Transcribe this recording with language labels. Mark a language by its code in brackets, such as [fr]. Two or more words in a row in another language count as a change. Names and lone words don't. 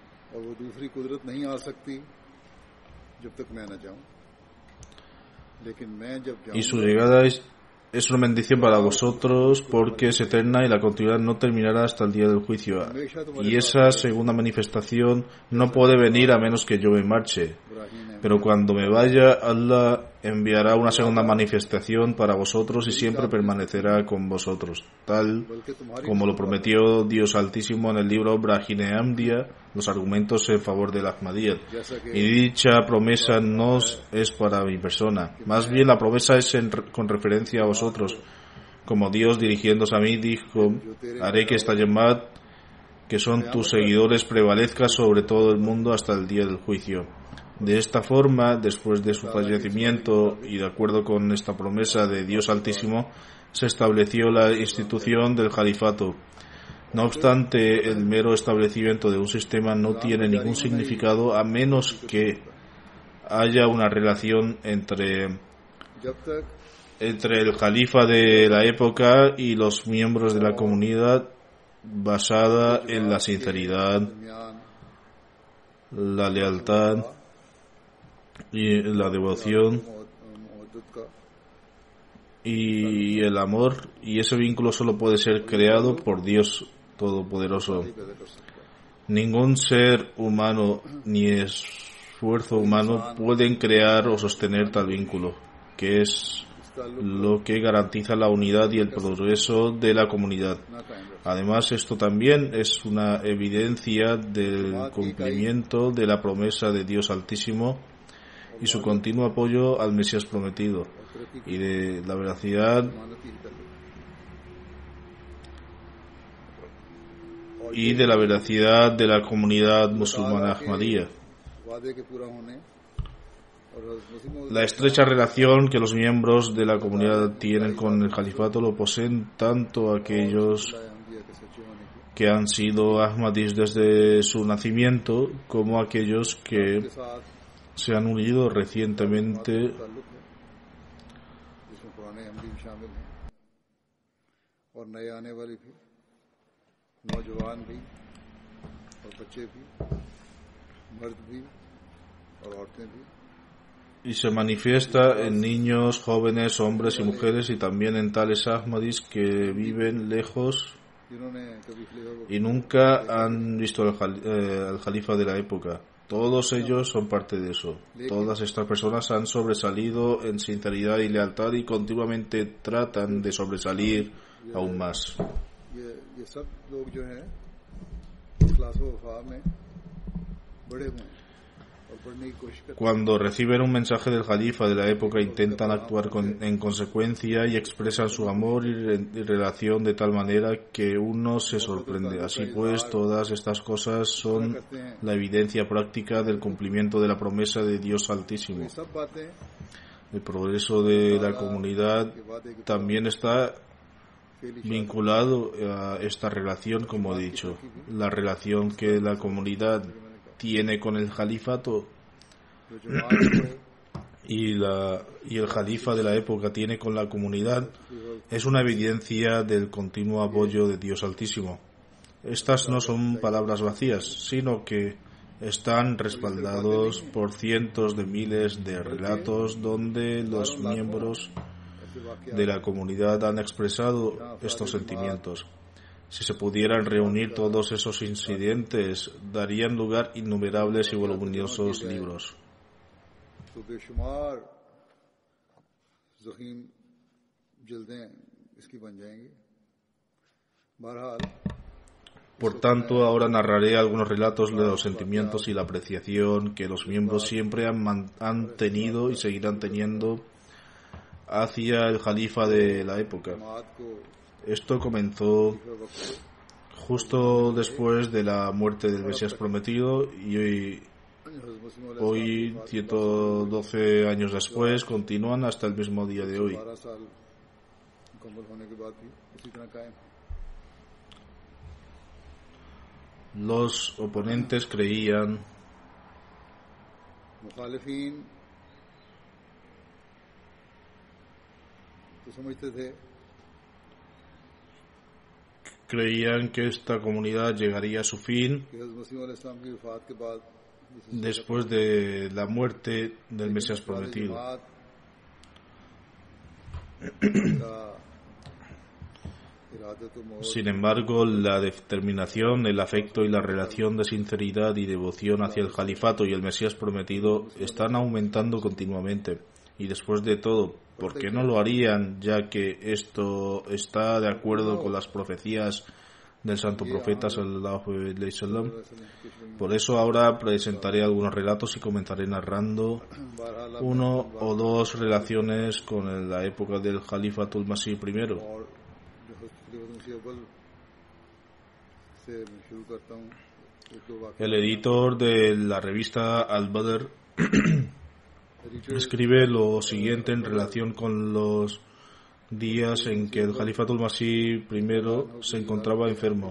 [ur] اور وہ دوسری قدرت نہیں آ سکتی جب تک میں نہ جاؤں، لیکن میں جب [es] y su [ur] جاؤں گا [es] llegada es una bendición para vosotros porque es eterna y la continuidad no terminará hasta el día del juicio. [ur] ہمیشہ تمہارے [es] Y [ur] ساتھ [es] esa segunda manifestación no puede venir a menos que yo me marche. [ur] ابراہیم نے [es] Pero cuando me vaya, Allah enviará una segunda manifestación para vosotros y siempre permanecerá con vosotros, tal [ur] بلکہ تمہاری [es] como lo prometió Dios Altísimo en el libro Brahine Amdia, los argumentos en favor del Ahmadiyyat. [ur] جیسا کہ [es] Y dicha promesa no es para mi persona, más bien la promesa es con referencia a vosotros. Como Dios dirigiéndose a mí dijo, haré que esta Yamad, que son tus seguidores, prevalezca sobre todo el mundo hasta el día del juicio. De esta forma, después de su fallecimiento y de acuerdo con esta promesa de Dios Altísimo, se estableció la institución del califato. No obstante, el mero establecimiento de un sistema no tiene ningún significado a menos que haya una relación entre [ur] جب تک [es] el califa de la época y los miembros de la comunidad basada en la sinceridad, [ur] درمیان [es] la lealtad y la devoción [ur] محبت کا [es] y el amor, y ese vínculo solo puede ser creado por Dios Todopoderoso. [ur] پیدا کر سکتا ہے. [es] Ningún ser humano ni esfuerzo humano pueden crear o sostener tal vínculo, que es [ur] اس تعلق [es] lo que garantiza la unidad y el progreso de la comunidad. [ur] نہ قائم رکھ [es] Además, esto también es una evidencia del cumplimiento de la promesa de Dios Altísimo y su continuo apoyo al Mesías prometido, y de la veracidad [ur] مانتی ہے تعلق [es] y de la veracidad de la comunidad musulmana Ahmadiyya. [ur] وعدے کے پورا ہونے اور حضرت مسیح [es] La estrecha relación que los miembros de la comunidad tienen con el califato lo poseen tanto aquellos [ur] احمدیہ کے سچے ہونے کی [es] que han sido Ahmadis desde su nacimiento como aquellos que [ur] کے ساتھ [es] se han unido recientemente [ur] تعلق ہے، جس میں پرانے احمدی بھی شامل ہیں اور نئے آنے والے بھی، نوجوان بھی اور بچے بھی، مرد بھی اور عورتیں بھی, [es] y se manifiesta en niños, jóvenes, hombres y mujeres, y también en tales Ahmadis que viven lejos [ur] جنہوں نے کبھی خلیفہ [es] y nunca han visto al Jalifa de la época. Todos ellos son parte de eso. Todas estas personas han sobresalido en sinceridad y lealtad y continuamente tratan de sobresalir aún más. [ur] یہ سب لوگ جو ہیں اخلاص و وفا میں بڑے ہوئے ہیں اور بڑھنے کی کوشش کرتے [es] Cuando reciben un mensaje del Jalifa de la época, intentan actuar en consecuencia y expresan su amor y relación de tal manera que uno se sorprende. Así pues, todas estas cosas son la evidencia práctica del cumplimiento de la promesa de Dios Altísimo. [ur] ہیں۔ یہ سب باتیں [es] El progreso de la comunidad [ur] کے وعدے کے [es] también está [ur] فیلی [es] vinculado a esta relación, como he dicho, la relación que la comunidad tiene con el califato [ur] جو جماعت کو [es] y el califa de la época tiene con la comunidad es una evidencia del continuo apoyo de Dios Altísimo. Estas no son palabras vacías, sino que están respaldados por cientos de miles de relatos donde los miembros de la comunidad han expresado estos sentimientos. Si se pudieran reunir todos esos incidentes, darían lugar innumerables y voluminosos libros. [ur] تو بے شمار ضخیم جلدیں اس کی بن جائیں گی. بہرحال [es] Por tanto, ahora narraré algunos relatos de los sentimientos y la apreciación que los miembros siempre han tenido y seguirán teniendo hacia el Jalifa de la época. [ur] جماعت کو [es] Esto comenzó [ur] وقت [es] justo después de la muerte del Mesías prometido y hoy, 112 años después, continúan hasta el mismo día de hoy. [ur] 12 سال مکمل ہونے کے بعد بھی اسی طرح قائم ہے. [es] Los oponentes creían [ur] مخالفین تو سمجھتے تھے [es] creían que esta comunidad llegaría a su fin [ur] کہ حضرت مسیح علیہ السلام کی وفات کے بعد [es] después de la muerte del Mesías prometido. Sin embargo, la determinación, el afecto y la relación de sinceridad y devoción hacia el califato y el Mesías prometido están aumentando continuamente. Y después de todo, ¿por qué no lo harían, ya que esto está de acuerdo con las profecías del santo profeta [ar] صلى الله عليه وسلم? [es] Por eso ahora presentaré algunos relatos y comenzaré narrando uno o dos relaciones con la época del Khalifatul Masih I. El editor de la revista Al-Badr escribe lo siguiente en relación con los días en que el Khalifatul Masih I se encontraba enfermo.